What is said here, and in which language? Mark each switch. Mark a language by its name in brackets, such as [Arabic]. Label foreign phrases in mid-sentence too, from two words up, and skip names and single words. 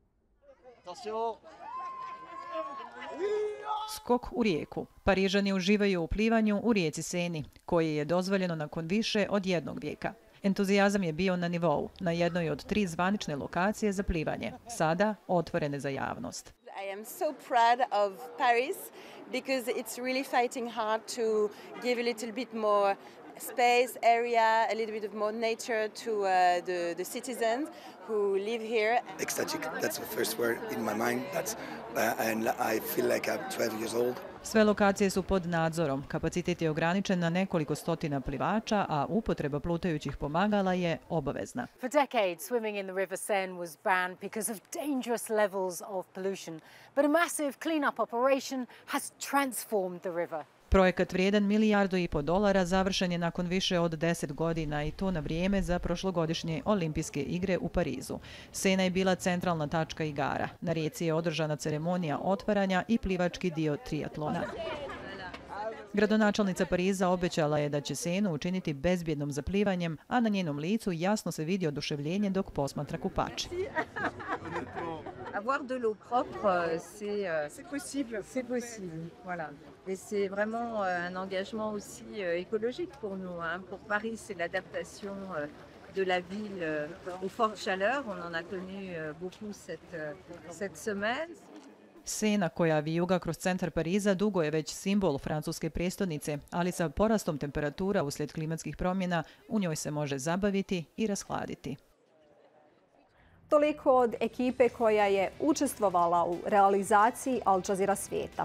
[Bosnian] Skok u rijeku. Parižani uživaju u plivanju u rijeci Seni, koje je dozvoljeno nakon više od 1 vijeka. Entuzijazam je bio na nivou, na jednoj od 3 zvanične lokacije za plivanje, sada otvorene za javnost. [English] I am so proud of Paris because it's really fighting hard to give a little bit more space, area, a little bit of more nature to the citizens who live here. Ecstatic, that's the first word in my mind. And I feel like I'm 12 years old. [Bosnian] Sve lokacije su pod nadzorom. Kapacitet je ograničen na nekoliko stotina plivača, a upotreba plutajućih pomagala je obavezna. [English] For decades, swimming in the River Seine was banned because of dangerous levels of pollution. But a massive clean-up operation has transformed the river. [Bosnian] Projekat vrijedan $1,5 milijarda završen je nakon više od 10 godina i to na vrijeme za prošlogodišnje olimpijske igre u Parizu. Sena je bila centralna tačka igara. Na rijeci je održana ceremonija otvaranja i plivački dio triatlona. Gradonačelnica Pariza obećala je da će Senu učiniti bezbjednom za plivanjem, a na njenom licu jasno se vidi oduševljenje dok posmatra kupače. [French] Avoir de l'eau propre, c'est possible. C'est possible, voilà. Et c'est vraiment un engagement aussi écologique pour nous. Pour Paris, c'est l'adaptation de la ville aux fortes chaleurs. On en a connu beaucoup cette semaine. [Bosnian] Sena koja vijuga kroz centar Pariza dugo je već simbol francuske prijestolnice, ali sa porastom temperatura uslijed klimatskih promjena u njoj se može zabaviti i rashladiti. Toliko od ekipe koja je učestvovala u realizaciji Jazeera Svijeta.